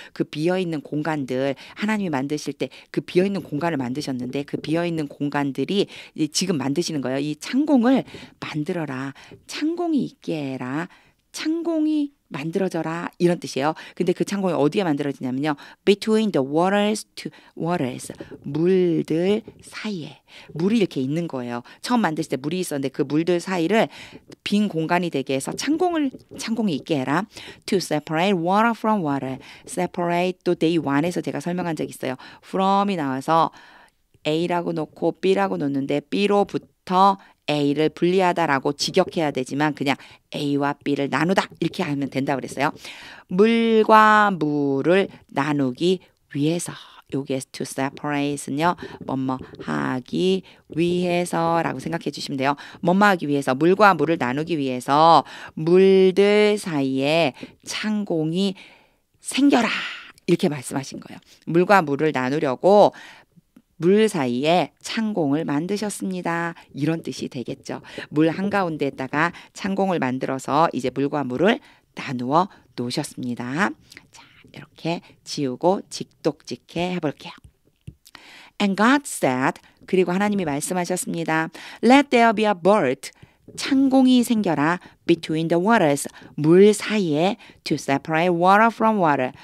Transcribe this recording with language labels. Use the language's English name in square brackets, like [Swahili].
[Korean] 그 비어있는 공간들 하나님이 만드실 때 그 비어있는 공간을 만드셨는데 그 비어있는 공간들이 지금 만드시는 거예요. 이 창공을 만들어라. 창공이 있게 해라. 창공이 만들어져라 이런 뜻이에요. 근데 그 창공이 어디에 만들어지냐면요. [English] Between the waters to waters. [Korean] 물들 사이에. 물이 이렇게 있는 거예요. 처음 만드실 때 물이 있었는데 그 물들 사이를 빈 공간이 되게 해서 창공이 있게 해라. [English] To separate water from water. [Korean] Separate 또 day 1에서 제가 설명한 적 있어요. from이 나와서 A라고 놓고 B라고 놓는데 B로부터 A를 분리하다라고 직역해야 되지만 그냥 A와 B를 나누다 이렇게 하면 된다고 그랬어요. 물과 물을 나누기 위해서 여기에 to separate는요. 뭐뭐 하기 위해서라고 생각해 주시면 돼요. 뭐뭐 하기 위해서 물과 물을 나누기 위해서 물들 사이에 창공이 생겨라 이렇게 말씀하신 거예요. 물과 물을 나누려고 물 사이에 창공을 만드셨습니다. 이런 뜻이 되겠죠. 물 한가운데에다가 창공을 만들어서 이제 물과 물을 나누어 놓으셨습니다. 자, 이렇게 지우고 직독직해 해볼게요. And God said, 그리고 하나님이 말씀하셨습니다. [English] Let there be a bird. 창공이 생겨라. Between the waters. 물 사이에 to separate water from water.